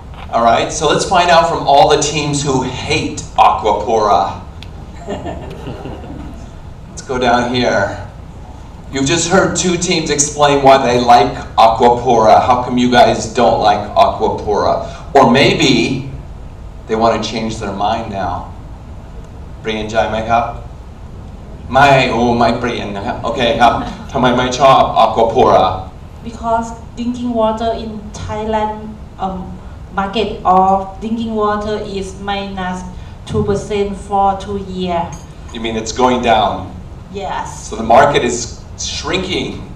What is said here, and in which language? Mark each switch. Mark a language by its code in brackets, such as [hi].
[en] All right, so let's find out from all the teams who hate Aquapura. Let's go down here. You've just heard 2 teams explain why they like Aquapura. How come you guys don't like Aquapura? Or maybe they want to change their mind now. [th] เปลี่ยนใจไหมครับ ไม่เปลี่ยนนะครับ โอเคครับ ทำไมไม่ชอบ Aquapura? [en] Because drinking water in Thailand market of drinking water is minus 2% for 2 years. You mean it's going down? Yes. So the market is shrinking.